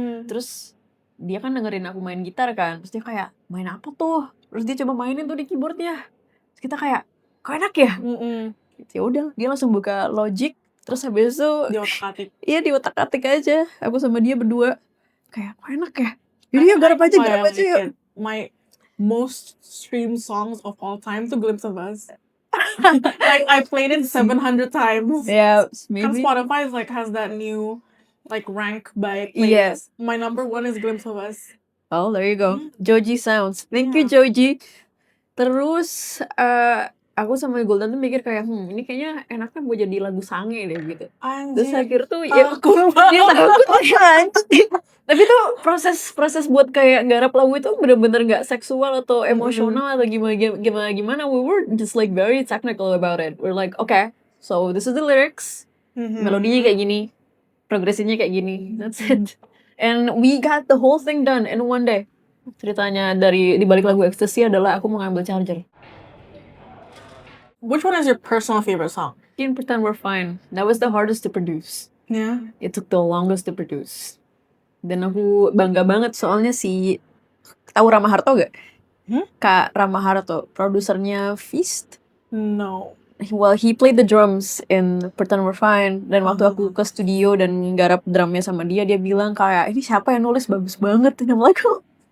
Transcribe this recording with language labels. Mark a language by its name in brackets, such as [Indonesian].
[Indonesian] Terus dia kan dengerin aku main gitar kan. Terus dia kayak, main apa tuh? Terus dia coba mainin tuh di keyboardnya. Terus kita kayak, kok enak ya? Ya udah, dia langsung buka Logic. Terus habis itu iya di otak-atik aja. Aku sama dia berdua kayak, kok enak ya? Jadi ya garap aja yuk. [English] My most streamed songs of all time to Glimpse of Us. Like I played it 700 times. Yeah, [Indonesian] Kan [English] maybe. Spotify is like has that new like rank by Yeah. playlist. My number 1 is Glimpse of Us. Oh, there you go. Joji Sounds. Thank you, Joji. [Indonesian] Terus aku sama Golden tuh mikir kayak, ini kayaknya enaknya gue jadi lagu sange deh gitu. Terus akhir tuh ya takut dia takut anjing. Tapi tuh proses buat kayak garap lagu itu bener-bener gak seksual atau emosional atau gimana. [English] We were just like very technical about it. We're like, okay, so this is the lyrics. [Indonesian] Melodinya kayak gini. Progresinya kayak gini. [English] That's it. And we got the whole thing done in one day. [Indonesian] Ceritanya di balik lagu Ecstasy adalah aku mau ngambil charger. [English] Which one is your personal favorite song? Can't Pretend We're Fine. That was the hardest to produce. Yeah. It took the longest to produce. [Indonesian] Dan aku bangga banget soalnya tahu Rama Harto gak? Kak Rama Harto, produsernya Feast. [English] No. Well, he played the drums in Pretend We're Fine. [Indonesian] Dan waktu aku ke studio dan garap drumnya sama dia bilang kayak, ini siapa yang nulis bagus banget nama lagu.